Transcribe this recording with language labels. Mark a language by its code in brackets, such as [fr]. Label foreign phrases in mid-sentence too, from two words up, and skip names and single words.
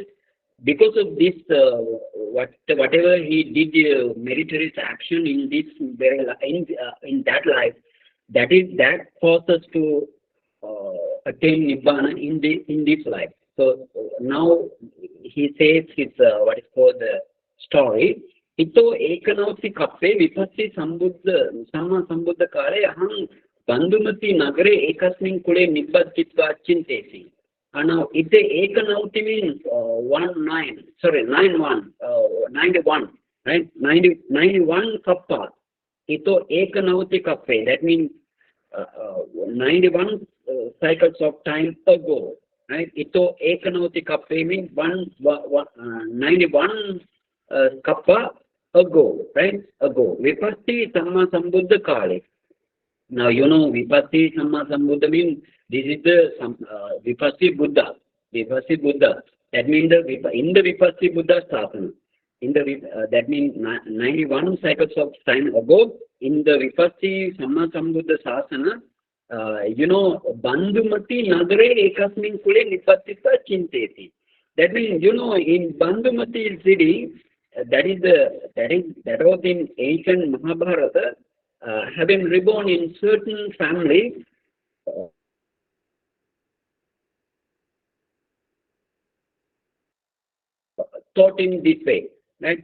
[en] Because of this, whatever he did meritorious action in this in that life, that caused us to attain Nibbana in this life. So now he says his what is called the story. [pi] Ito ekanauti kappe vipassi samma sambuddha kale aham bandhumati nagare ekasmin kule nibbattitva chintesi. [en] Now, if the ekanauti means 91, right? 91 kappa. [pi] Ito ekanauti kappe. [en] That means 91 cycles of time ago, right? [pi] Ito ekanauti kappe [en] means 91 kappa ago, right? Ago. [pi] Vipassi samma sambuddha kale. [en] Now, [pi] Vipassi samma sambuddha [en] means this is the Vipassi Buddha. That means in the Vipassi Buddha Sthapana. that means 91 cycles of time ago, in the [pi] Vipassi Samma Sambuddha Sasana, Bandhumati Nagare Ekasmin Kule Nipattita Chinteti. [en] That means, in Bandhumati city, that was in ancient Mahabharata, having reborn in certain families, taught in this way, right?